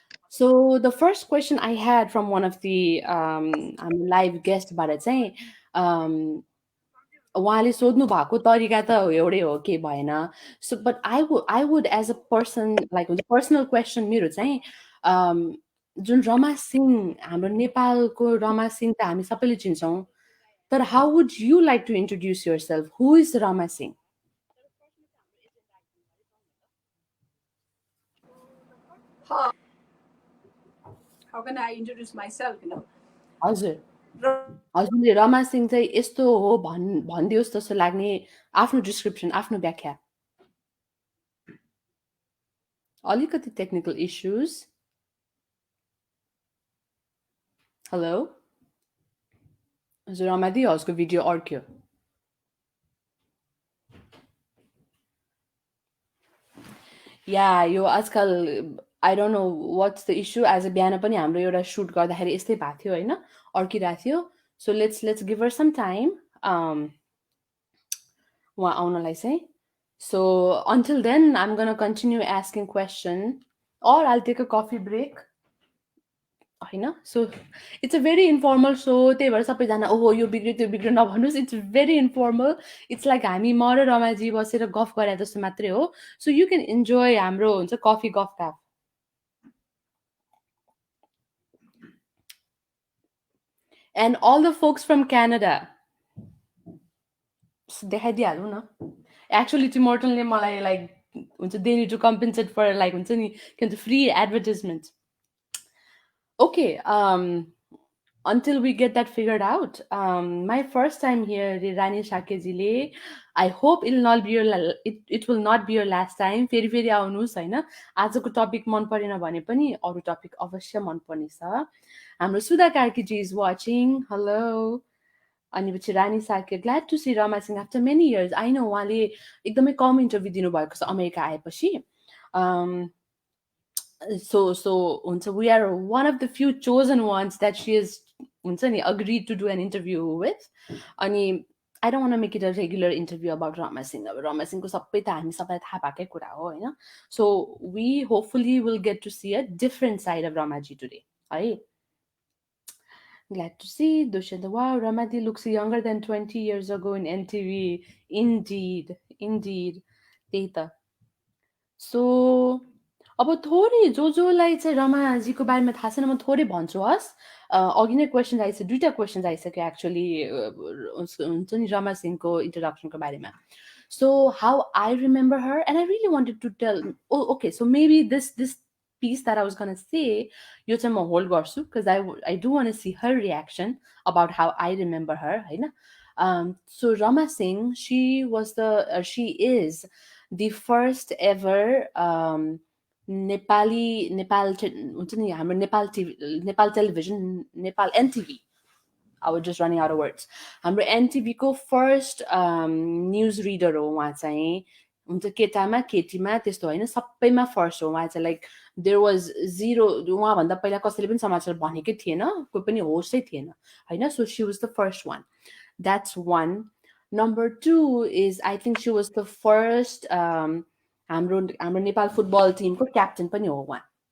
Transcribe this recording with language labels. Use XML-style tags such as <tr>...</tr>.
<en>so the first question I had from one of the</en> <ne>हाम्रो live गेस्टबाट चाहिँ उहाँले सोध्नु भएको तरिका त एउटै हो, के भएन.</ne> <en>so but I would as a person like</en> <ne>हुन्छ पर्सनल क्वेसन मेरो चाहिँ जुन रमा सिंह हाम्रो नेपालको रमा सिंह त हामी सबैले चिन्छौँ.</ne> <en>तर how would you like to introduce yourself? Who is Rama Singh? How can I introduce myself, you know?</en> <ne>हजुरले रमा सिंह चाहिँ यस्तो हो भनिदियोस् जस्तो लाग्ने आफ्नो डिस्क्रिप्सन, आफ्नो व्याख्या. अलिकति टेक्निकल इश्युज. हेलो हजुर, रमादी हजुरको भिडियो अड्क्यो. या यो आजकल</ne> <en>I don't know what's the issue.</en> <ne>As a बिहान पनि हाम्रो एउटा सुट गर्दाखेरि यस्तै भएको थियो होइन, अड्किरहेको थियो.</ne> <en>so let's give her some time</en> <ne>उहाँ आउनलाई चाहिँ.</ne> <en>So until then I am gonna continue asking question or I'll take a coffee break होइन. So it's a very informal show.</en> <ne>त्यही भएर सबैजना ओहो यो बिग्रियो त्यो बिग्रियो नभन्नुहोस्.</ne> <en>It's very informal. It's like</en> <ne>हामी म र रमाजी बसेर गफ गरे जस्तो मात्रै हो.</ne> <en>so you can enjoy</en> <ne>हाम्रो हुन्छ कफी गफ क्याफ.</ne> <en>And all the folks from Canada.</en> <ne>देखाइदिइहालौँ न.</ne> <en>Actually, Tim Hortonले मलाई like they need to compensate for like free advertisement. Okay, until we get that figured out, my first time here, Rani Shakejile, I hope it will not be your last time.</en> <ne>फेरि आउनुहोस् होइन. आजको topic मन परेन भने पनि अरू topic अवश्य मन पर्ने छ. हाम्रो सुधा कार्कीजी</ne> <en>is watching. Hello.</en> <ne>अनि पछि</ne> <en>Rani Sake, glad to see Rama Singh after many years. I know</en> <ne>उहाँले एकदमै कम इन्टरभ्यू दिनुभएको छ अमेरिका आएपछि.</ne> <en>so हुन्छ we are one of the few chosen ones that she is</en> <ne>हुन्छ नि</ne> <en>Agree to do an interview with. अनि I don't want make it a regular interview about Rama Singh.</en> <ne>अब रमा सिंहको सबै त हामी सबैलाई थाहा भएकै कुरा हो होइन.</ne> <en>So we hopefully will get to see a different side of Ramaji today है. Glad to see Dushyant. Wow, Ramadi looks younger than 20 years ago in NTV. Indeed.</en> <ne>त्यही. So, अब थोरै जोलाई चाहिँ रमाजीको बारेमा थाहा छैन म थोरै भन्छु हस्. अघि नै क्वेसन आइसक्यो, दुईवटा क्वेसन आइसक्यो एक्चुअली हुन्छ नि रमा सिंहको इन्ट्रोडक्सनको बारेमा.</ne> <en>So how I remember her, and I really wanted to tell. Oh, okay. So maybe this piece that I was gonna say,</en> <ne>यो चाहिँ म होल्ड गर्छु</ne> <en>because I do want to see her reaction about how I remember her होइन. So Rama Singh, she is the first ever</en> <ne>हुन्छ नि हाम्रो Nepal television Nepal NTV.</ne> <en>I was just running out of words.</en> <ne>हाम्रो एनटिभीको first news reader हो उहाँ चाहिँ. हुन्छ केटामा केटीमा त्यस्तो होइन, सबैमा फर्स्ट हो उहाँ चाहिँ.</ne> <en>like there was zero,</en> <ne>उहाँभन्दा पहिला कसैले पनि समाचार भनेकै थिएन, कोही पनि होस्टै थिएन होइन.</ne> <en>So she was the first one. That's one. Number 2 is I think she was the first</en> <ne>हाम्रो नेपाल फुटबल टिमको क्याप्टन पनि हो उहाँ.</ne>